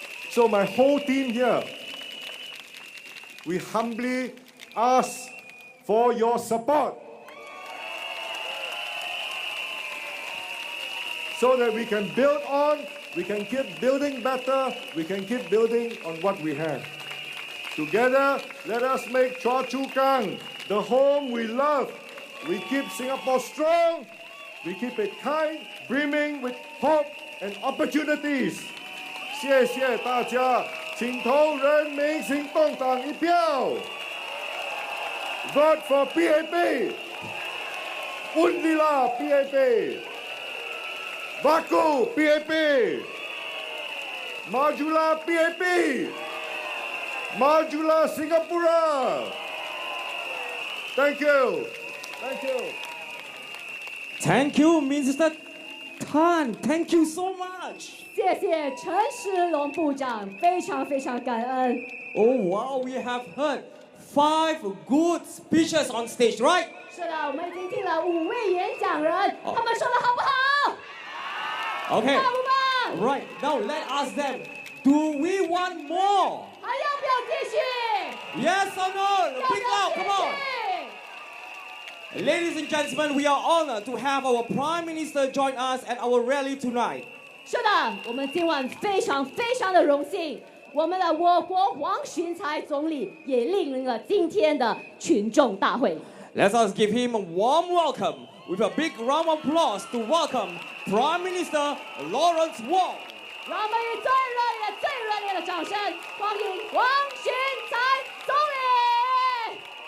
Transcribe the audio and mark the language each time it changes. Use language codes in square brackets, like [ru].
[en] So my whole team here, we humbly ask for your support so that we can build on, we can keep building better, we can keep building on what we have. Together, let us make Choa Chu Kang the home we love. We keep Singapore strong, we keep it kind, brimming with hope and opportunities. [zh] 谢谢大家，请投人民行动党一票。 [en] Vote for PAP. [ms] Undilah PAP. Baku PAP. Majulah PAP. Majulah Singapura. [en] Thank you. Thank you. Thank you, Mr. Tan. Thank you so much. [zh] 谢谢陈时龙部长，非常非常感恩。 [en] Oh wow, we have heard 5 good speeches on stage, right? [zh] 是的，我们已经听了5位演讲人，他们说的好不好？ [en] Okay. [zh] 棒不棒？ [en] Right. Now let us them. Do we want more? [zh] 还要不要继续？ [en] Yes or no? Big loud, come on. Ladies and gentlemen, we are honored to have our Prime Minister join us at our rally tonight. [zh] 是的，我们今晚非常非常的荣幸，我们的我国王循才总理也莅临了今天的群众大会。 [en] Let us give him a warm welcome with a big round of applause to welcome Prime Minister Lawrence Wong. [zh] 让我们以最热烈的掌声欢迎王循才总理。